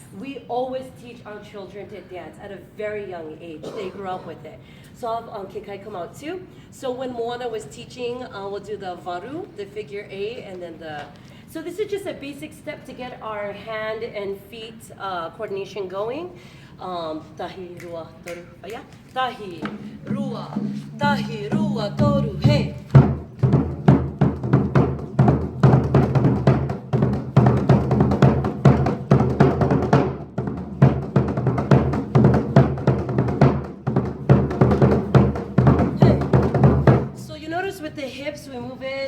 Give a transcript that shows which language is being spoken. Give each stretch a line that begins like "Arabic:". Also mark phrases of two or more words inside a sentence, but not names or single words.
English: We always teach our children to dance at a very young age. They grew up with it. So I'll have Kekai come out too. So when Moana was teaching, we'll do the varu, the figure eight, and then So this is just a basic step to get our hand and feet coordination going.
Māori: Tahi, rua, toru, yeah. Tahi, rua, toru, hey.
English: With the hips, we move it.